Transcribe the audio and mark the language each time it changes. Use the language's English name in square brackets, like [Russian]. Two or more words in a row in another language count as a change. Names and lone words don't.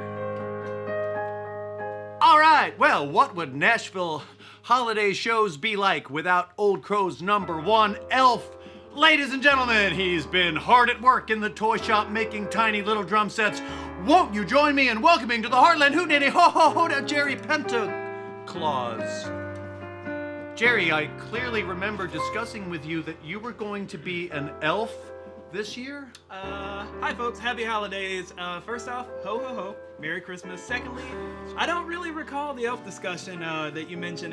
[English] All right, well, what would Nashville holiday shows be like without Old Crow's #1 elf? Ladies and gentlemen, he's been hard at work in the toy shop making tiny little drum sets. Won't you join me in welcoming to the Hartland Hootenanny, ho ho ho, to Jerry Pentaclaus. Jerry, I clearly remember discussing with you that you were going to be an elf this year? Hi folks, happy holidays. First off, ho ho ho, Merry Christmas. Secondly, I don't really recall the elf discussion that you mentioned.